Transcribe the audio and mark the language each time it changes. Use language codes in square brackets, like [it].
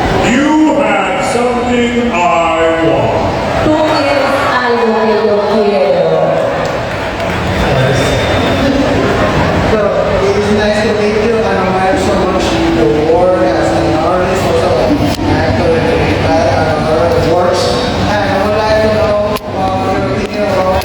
[en] You have something I want. [es] Tú tienes algo que yo quiero. [en] So it is nice to meet you, and I admire so much your work as an artist, also an actor, and a lot of works. And I would like to know your opinion about